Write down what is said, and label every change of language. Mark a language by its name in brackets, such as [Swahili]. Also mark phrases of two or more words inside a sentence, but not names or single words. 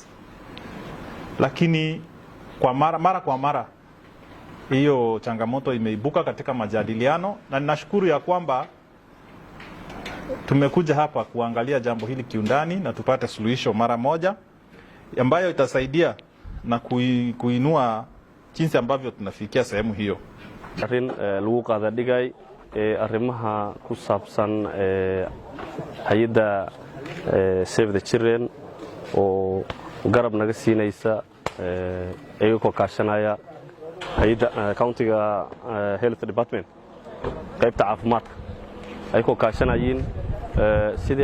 [Swahili] Lakini kwa mara kwa mara hiyo changamoto imeibuka katika majadiliano, na ninashukuru ya kwamba tumekuja hapa kuangalia jambo hili kiundani na tupate suluhisho mara moja ambayo itasaidia na kuinua jinsi ambavyo tunafikia sehemu hiyo. [Somali] Arrin lagu qaada dhigay arrimaha ku saabsan hay'adda Save the Children oo garab naga siinaysa ayagoo kaashanaya hay'adda countyga [English] health department [Somali] qaybta caafimaadka ayagoo kaashanayeen sidii